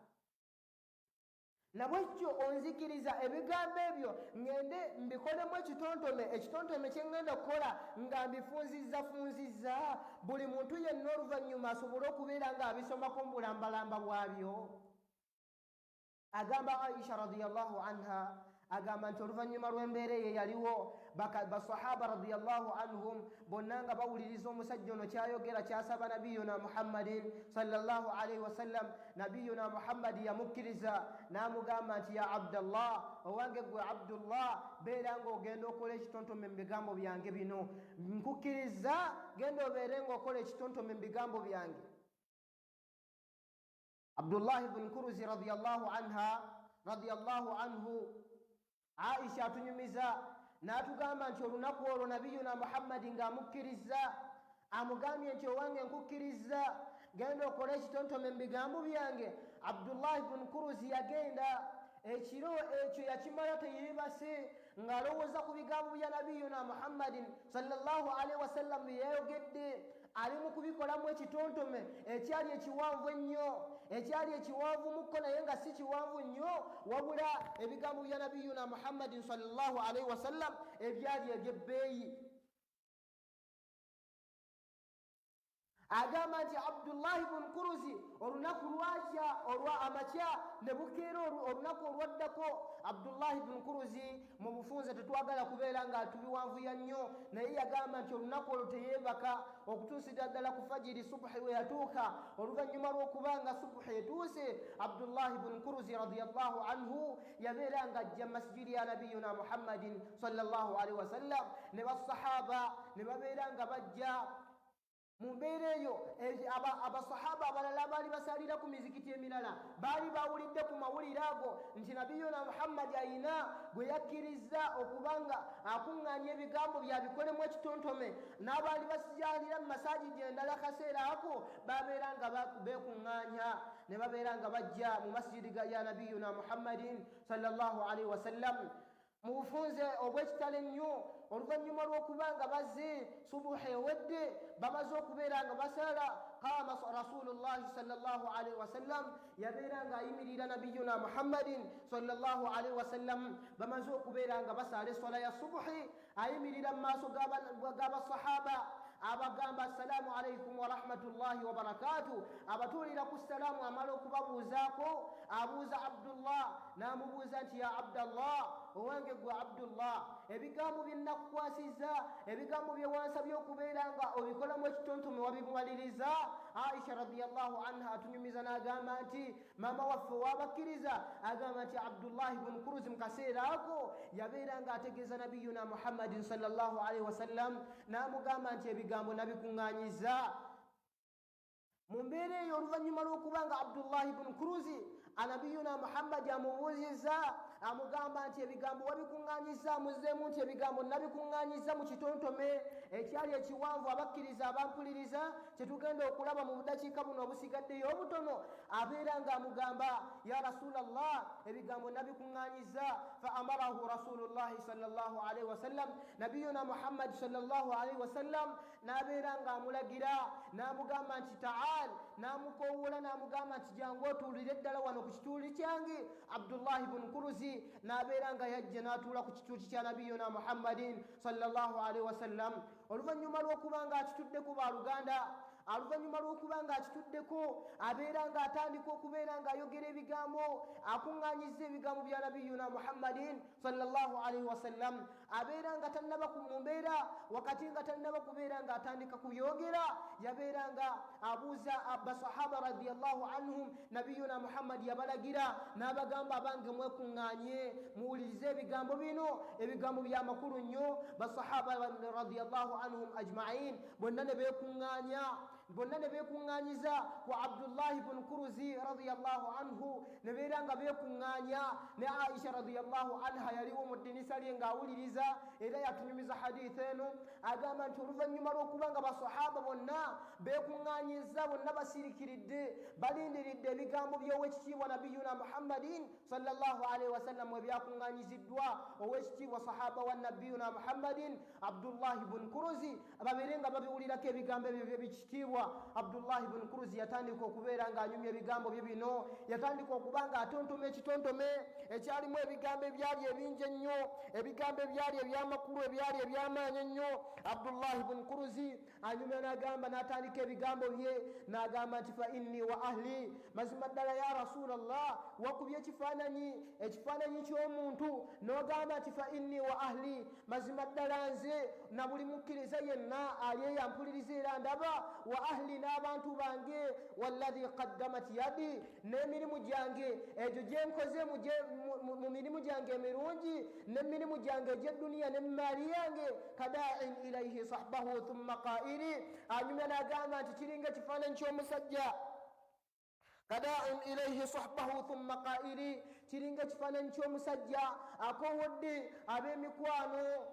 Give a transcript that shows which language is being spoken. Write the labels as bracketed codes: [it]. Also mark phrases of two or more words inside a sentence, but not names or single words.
[lg] Nabwekyo onzikiriza ebigambo ebyo ngende mbikolemu ekitontome kye ngenda okukola nga mbifunzizza buli muntu yenna oluvannyuma asobole okubeera nga abisomako mu bulambalamba bwabyo. [ar] Agamba Aisha رضي الله عنها, [lg] agamba nti oluvannyuma lw'embeera eyo yaliwo basahaba [ar] رضي الله عنهم [lg] bonna nga bawuliriza omusajja ono kyayogera kyasaba [ar] نبينا محمد صلى الله عليه وسلم. [lg] Nabiyuna Muhammadi yamukkiriza n'amugamba nti ya Abdallah, owange gwe Abdullah, beera ng'ogenda okola ekitontome mu bigambo byange bino, nkukkiriza genda obeere ng'okola ekitontome mu bigambo byange. Abdullahi bun Kuruzi [ar] رضي الله عنه, [lg] Aisha atunyumiza n'atugamba nti olunaku olwo nabiyuna Muhammadi ng'amukkiriza amugambye nti owange nkukkiriza genda okole ekitontome mu bigambo byange. Abdullahi bun Kuruzi yagenda ekiro ekyo yakimala teyeebase ng'alowooza ku bigambo bya [ar] نبينا محمد صلى الله عليه وسلم [lg] bye yayogedde, ali mu kubikolamu ekitontome ekyali ekiwanvu ennyo, ekyali ekiwanvu mukko naye nga si kiwanvu nnyo, wabula ebigambo bya [ar] نبينا محمد صلى الله عليه وسلم [lg] ebyali eby'ebbeeyi. Agamba nti Abdullahi bun Kuruzi olunaku lwakya amakya ne bukeera olunaku olwaddako, Abdullahi bun Kuruzi mu bufunze tetwagala kubeera nga tubiwanvuya nnyo, naye yagamba nti olunaku olwo teyeebaka okutuusira ddala ku fajiri subuhi we yatuuka. Oluvannyuma lw'okuba nga subuhi etuuse, Abdullahi bun Kuruzi [ar] رضي الله عنه [lg] yabeera nga ajja masjidi ya [ar] نبينا محمد صلى الله عليه وسلم [lg] ne basahaba ne babeera nga bajja mu mbeera eyo. Abasahaba abalala baali basalira ku mizikiti emirala baali bawulidde ku mawulire ago nti nabiyuna Muhammadi ayina gwe yakkiriza okubanga akuŋŋaanya ebigambo byabikolemu ekitontome, n'abaali basalira mu masajidi endala kaseera ako babeera nga beekuŋŋaanya ne babeera nga bajja mu masjidi ya [ar] نبينا محمد صلى الله عليه وسلم [lg] mu bufunze obw'ekitalo ennyo. Oluvannyuma lw'okuba nga bazze subuhi ewedde bamaze okubeera nga basala, [ar] قام رسول الله صلى الله عليه وسلم, [lg] yabeera nga ayimirira [ar] نبينا محمد صلى الله عليه وسلم [lg] bamaze okubeera nga basala eswala ya subuhi, ayimirira mu maaso g'abasahaba abagamba [ar] السلام عليكم ورحمة الله وبركاته. [lg] Abatuulira ku salaamu amala okubabuuzaako, abuuza Abdullah n'amubuuza nti ya Abdallah, owange gwe Abdullah, ebigambo bye nakukwasizza, ebigambo bye wansabye okubeera nga obikolamu ekitontome wabimaliriza? Aisha [ar] رضي الله عنها [lg] atunyumiza n'agamba nti maama waffe wabakkiriza? Agamba nti Abdullahi bun Kuruzi mu kaseera ako yabeera nga ategeeza [ar] نبينا محمد صلى الله عليه وسلم, [lg] n'amugamba nti ebigambo nabikuŋŋaanyiza. Mu mbeera eyo oluvannyuma lw'okuba nga Abdullahi bun Kuruzi nabiyuna Muhammadi amubuuzizza, amugamba nti ebigambo wabikuŋŋaanyiza? Amuzzeemu nti ebigambo nabikuŋŋaanyiza mu kitontome ekyali ekiwanvu abakkiriza abampuliriza kyetugenda okulaba mu budakiika buno obusigaddeyo obutono. Abeera ng'amugamba [ar] يا رسول الله, [lg] ebigambo nabikuŋŋaanyiza. [ar] فأمره رسول الله صلى الله عليه وسلم, نبينا محمد صلى الله عليه وسلم [lg] n'abeera ng'amulagira n'amugamba nti taal, n'amukoowoola n'amugamba nti jangu otuulire ddala wano ku kituuli kyange. Abdullahi bun Kuruzi n'abeera nga yajja n'atuula ku kituuti kya [ar] نبينا محمد صلى الله عليه وسلم. [lg] Oluvannyuma lw'okuba nga akituddeku baaluganda, oluvannyuma lw'okuba ng'akituddeko abeera ng'atandika okubeera ng'ayogera ebigambo akuŋŋaanyiza ebigambo bya [ar] نبينا محمد صلى الله عليه وسلم [lg] abeera nga tannaba mu mbeera wakati nga tannaba kubeera ng'atandika kubyogera yabeera nga abuuza basahaba [ar] رضي الله عنهم [lg] nabiyuna muhammad yabalagira n'abagamba abange mwekuŋŋaanye muwulirize ebigambo bino ebigambo byamakulu nnyo basahaba [ar] رضي الله عنهم أجمعين [lg] bonna ne beekuŋŋaanyiza ku abdullahi bun kuruzi [ar] رضي الله عنه [lg] ne beera nga beekuŋŋaanya ne aisha [ar] رضي الله عنها [lg] yaliwo mu ddinisa lye ng'awuliriza era yatunyumiza hadisi eno agamba nti oluvannyuma lw'okuba nga basahaba bonna beekuŋŋaanyiza bonna basirikiridde balindiridde ebigambo by'owekitiibwa nabiyuna [ar] محمد صلى الله عليه وسلم [lg] ebyakuŋŋaanyiziddwa owekitiibwa sahaba wa nabiyuna muhammadin abdullahi bun kuruzi babeere nga babiwulirako ebigambo ebyo by'ebikitiibwa abdullahi bun kuruzi yatandika okubeera ng'anyumya ebigambo bye bino yatandika okuba ng'atontoma ekitontome ekyalimu ebigambo ebyali ebingi ennyo ebigambo ebyali ebyamakulu ebyali ebyamaanyi ennyo abdullahi bun kuruzi anyumya n'agamba n'atandika ebigambo bye n'agamba nti [ar] فإني وأهلي [lg] mazima ddala [ar] يا رسول الله [lg] wakubye ekifaananyi ky'omuntu n'ogamba nti [ar] فإني وأهلي [lg] mazima ddala nze na buli mukkiriza yenna ali eyampuliriza era ndaba [ar] وأهلي [lg] n'abantu bange [ar] والذي قدمت يدي [lg] n'emirimu gyange egyo gye nkoze mu mirimu gyange emirungi n'emirimu gyange egy'edduniya n'emmaali yange [ar] كداعٍ إليه صحبه ثم قائل [lg] anyumya n'agamba nti kiringa ekifaananyi ky'omusajja [ar] كداعٍ إليه صحبه ثم قائل [lg] kiringa ekifaananyi ky'omusajja akowodde ab'emikwano